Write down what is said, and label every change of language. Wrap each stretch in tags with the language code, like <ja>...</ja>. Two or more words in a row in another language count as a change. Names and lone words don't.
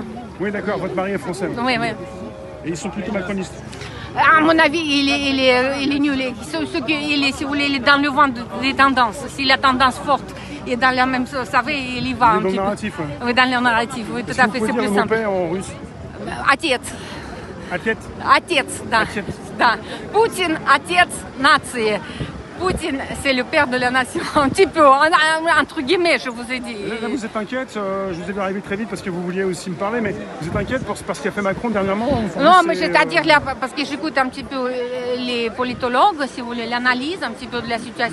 <fr>Oui, d'accord, votre mari est français? Oui. Et ils sont plutôt macronistes? À mon avis, il est nul. Si vous voulez, il est dans le vent des tendances. Si la tendance forte est dans la même chose, vous savez, il y va un petit peu. Dans le narratif, oui, dans le narratif, oui, tout à fait, c'est plus simple. En russe?</fr> <ru>Отец. Poutine, отец нации.</ru> <fr>Poutine, c'est le père de la nation, un petit peu, entre guillemets, je vous ai dit. Là, vous êtes inquiète, je vous ai vu arriver très vite parce que vous vouliez aussi me parler, mais vous êtes inquiète parce qu'a fait Macron dernièrement? Non, mais c'est-à-dire, là, parce que j'écoute un petit peu les politologues, si vous voulez, l'analyse un petit peu de la situation.</fr>